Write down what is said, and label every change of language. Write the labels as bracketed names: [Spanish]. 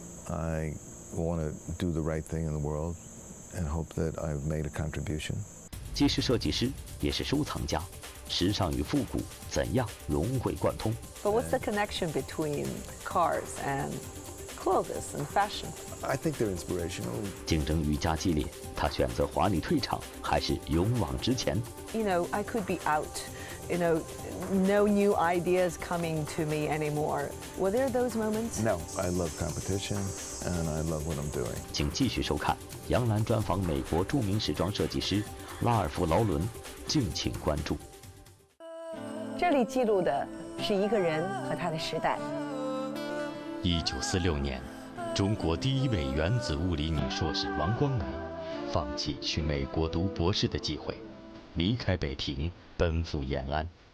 [English] I want to do the right thing in the world and hope that I've made a contribution. [Chinese] 既是设计师，也是收藏家，时尚与复古怎样融会贯通？ [English] But what's the connection between cars and clothes and fashion? I think they're inspirational. [Chinese] 竞争愈加激烈，他选择华丽退场，还是勇往直前？ [English] You know, I could be out. You know, no new ideas coming to me anymore. Were there those moments? No, I love competition and I love what I'm doing. [Chinese] 请继续收看杨澜专访美国著名时装设计师拉尔夫·劳伦，敬请关注。这里记录的是一个人和他的时代。 1946年，中国第一位原子物理女硕士王光美，放弃去美国读博士的机会，离开北平，奔赴延安。